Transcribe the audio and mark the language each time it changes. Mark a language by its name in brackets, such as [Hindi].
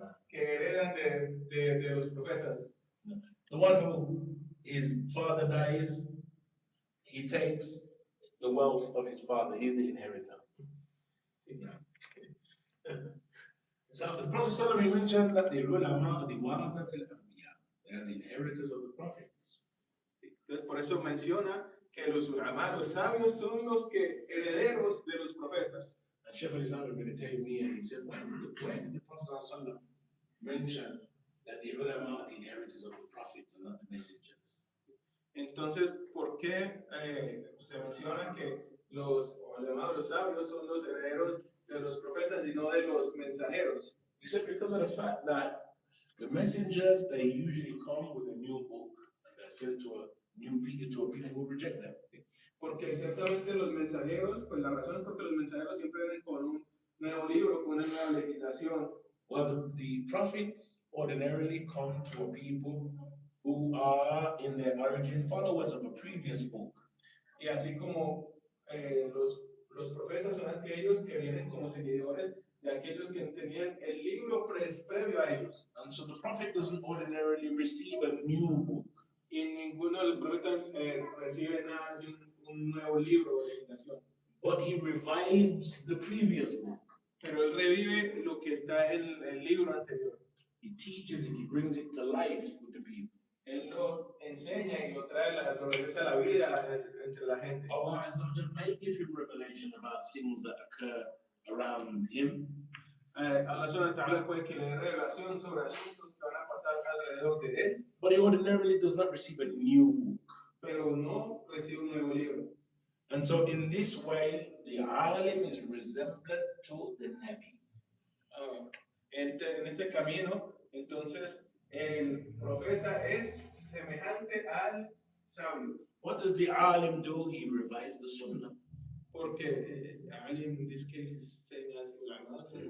[Spanish] que heredan de los profetas. [English] The one who his father dies, he takes the wealth of his father. He's the inheritor. So the Prophet ﷺ mentioned that the ulama are the warathat al-anbiya. They are the inheritors of the prophets. [Spanish] Entonces por eso menciona que los ulama, los sabios, son los que herederos de los profetas. [English] And Shaykh al-Islam ibn Taymiyyah, he said, why did the Prophet ﷺ mention that the ulama are the inheritors of the prophets and not the messengers? [Spanish] Entonces, ¿por qué se menciona que los ulama, los sabios, son los herederos de los profetas y no de los mensajeros? [English] He said because of the fact that the messengers, they usually come with a new book and they're sent to a people who reject them. [Spanish] Porque ciertamente los mensajeros, pues la razón es porque los mensajeros siempre vienen con un nuevo libro, con una nueva legislación. [English] Well, the prophets ordinarily come to a people who are in their origin followers of a previous book. [Spanish] Y así como los profetas son aquellos que vienen como seguidores de aquellos que tenían el libro previo a ellos. [English] And so the prophet doesn't ordinarily receive a new book. [Spanish] Y ninguno de los profetas recibe nada de un nuevo libro de legislación. [English] But he revives the previous book. [Spanish] Pero él revive lo que está en el libro anterior. [English] He teaches it, he brings it to life with the people. [Spanish] Él lo enseña y lo trae, lo regresa a la vida entre la gente. [English] Allah Azza wa Jalla may give him revelation about things that occur around him. [Spanish] Allah subhanahu wa ta'ala puede que le dé revelación sobre asuntos que van a pasar alrededor de él. [English] But he ordinarily does not receive a new book. [Spanish] Pero no recibe un nuevo libro. [English] And so in this way, the alim is resemblant to the Nabi. [Spanish] En ese camino, entonces, el profeta es semejante al sabio. [English] What does the alim do? He revives the sunnah. [Spanish] Porque [English] alim in this case is same as ulama.